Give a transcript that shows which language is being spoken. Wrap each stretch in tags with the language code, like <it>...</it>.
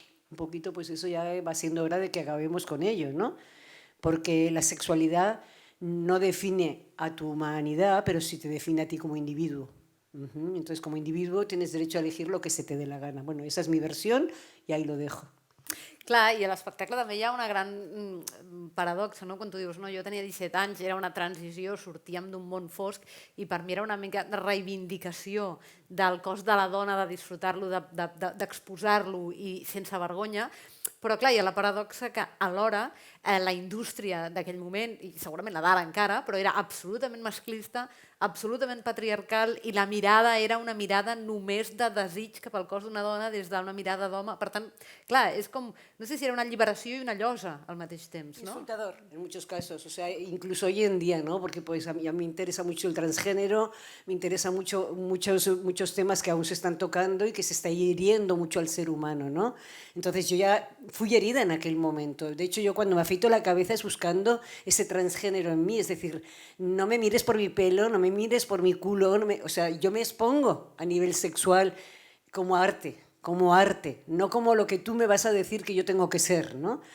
<es>Un poquito, pues eso ya va siendo hora de que acabemos con ello, ¿no? Porque la sexualidad no define a tu humanidad, pero sí te define a ti como individuo. Entonces, como individuo tienes derecho a elegir lo que se te dé la gana. Bueno, esa es mi versión y ahí lo dejo.</es> <ca>Clar, i a l'espectacle també hi ha una gran paradoxa, no? Quan tu dius, no, jo tenia 17 anys, era una transició, sortíem d'un món fosc i per mi era una mica de reivindicació del cos de la dona, de disfrutar-lo, d'exposar-lo i sense vergonya, però clar, hi ha la paradoxa que alhora la indústria d'aquell moment, i segurament la d'ara encara, però era absolutament masclista, absolutament patriarcal i la mirada era una mirada només de desig cap al cos d'una dona des d'una mirada d'home. Per tant, clar, és com, no sé si era una lliberació i una llosa al mateix temps, no?</ca> <es>Insultador, en muchos casos, o sea, incluso hoy en día, ¿no? Porque pues a mí me interesa mucho el transgénero, me interesa mucho muchos temas que aún se están tocando y que se está hiriendo mucho al ser humano, ¿no? Entonces yo ya fui herida en aquel momento. De hecho, yo cuando me afeito la cabeza es buscando ese transgénero en mí, es decir, no me mires por mi pelo, no me mires por mi culo, o sea, yo me expongo a nivel sexual como arte, no como lo que tú me vas a decir que yo tengo que ser, ¿no?</es>